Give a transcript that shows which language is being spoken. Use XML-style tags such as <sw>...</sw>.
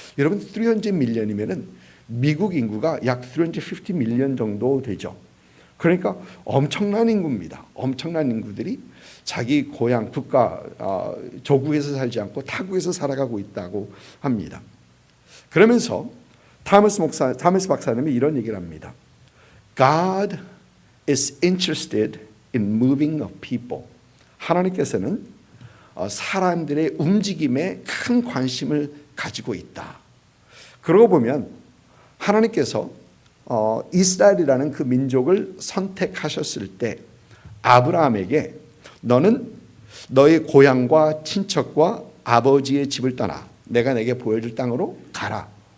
<ko>여러분 300 밀리언이면은 미국 인구가 약 350 밀리언 정도 되죠. 그러니까 엄청난 인구입니다. 엄청난 인구들이 자기 고향 국가 조국에서 살지 않고 타국에서 살아가고 있다고 합니다. 그러면서 타머스 박사님이 이런 얘기를 합니다.</ko> <en>God is interested in moving of people.</en> <ko>하나님께서는 사람들의 움직임에 큰 관심을 가지고 있다. 그러고 보면 하나님께서 이스라엘이라는 그 민족을 선택하셨을 때 아브라함에게 너는 너의 고향과 친척과 아버지의 집을 떠나 내가 내게 보여줄 땅으로 가라.</ko>